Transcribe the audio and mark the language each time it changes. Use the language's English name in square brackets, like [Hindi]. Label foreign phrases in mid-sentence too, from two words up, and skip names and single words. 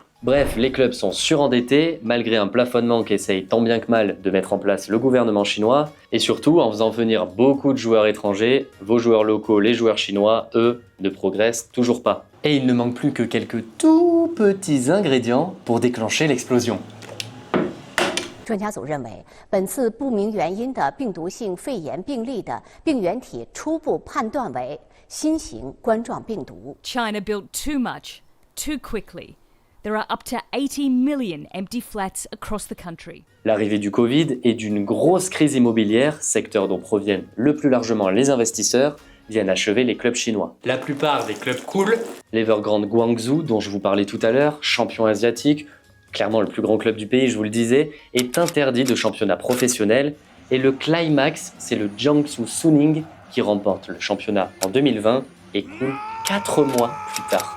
[French] Bref, les clubs sont surendettés, malgré un plafonnement qu'essaye tant bien que mal de mettre en place le gouvernement chinois, et surtout en faisant venir beaucoup de joueurs étrangers, vos joueurs locaux, les joueurs chinois, eux, ne progressent toujours pas. Et il ne manque plus que quelques tout petits ingrédients pour déclencher l'explosion. [Chinese] 专家组认为，本次不明原因的病毒性肺炎病例的病原体初步判断为新型冠状病毒。 [English] China built too much, too quickly. There are up to 80 million empty flats across the country. [French] L'arrivée du Covid et d'une grosse crise immobilière, secteur dont proviennent le plus largement les investisseurs, viennent achever les clubs chinois. La plupart des clubs cool, l'Evergrande Guangzhou dont je vous parlais tout à l'heure, champion asiatique, clairement le plus grand club du pays, je vous le disais, est interdit de championnat professionnel et le climax, c'est le Jiangsu Suning qui remporte le championnat en 2020 et coule 4 mois plus tard.